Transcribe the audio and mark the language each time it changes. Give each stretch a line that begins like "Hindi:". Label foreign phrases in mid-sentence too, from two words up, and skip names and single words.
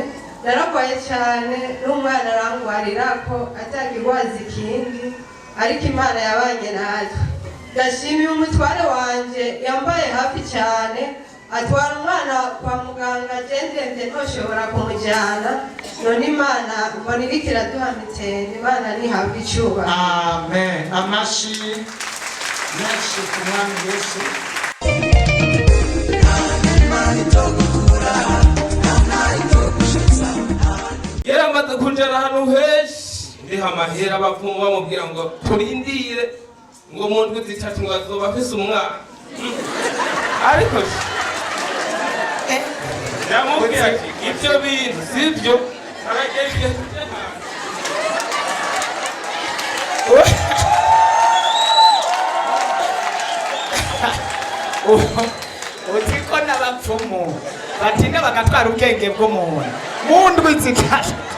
Rundi: Nararwaye cyane n'umwana arangwarira ko atangirwaza ikindi, ariko Imana yabanye natwe. Ndashimiye umutware wanje yambaye hafi cyane, atwara umwana kwa muganga ndende ntoshobora kumujyana, none Imana mbona iriko iraduha mitende. Imana nihabwe icyubahiro. Amen. Amashi menshi ku mwami Yesu. Yaramaze kunjana hano henshi ndiha amahera abapfumu bamubwira ngo turindire ngo mu ndwi zitatu ngo azoba afise umwana, ariko yamubwira ati ibyo bintu sibyo, aragera igihe tujya uzi ko n'abapfumu batinda bagatwara ubwenge bw'umuntu mu ndwi zitatu.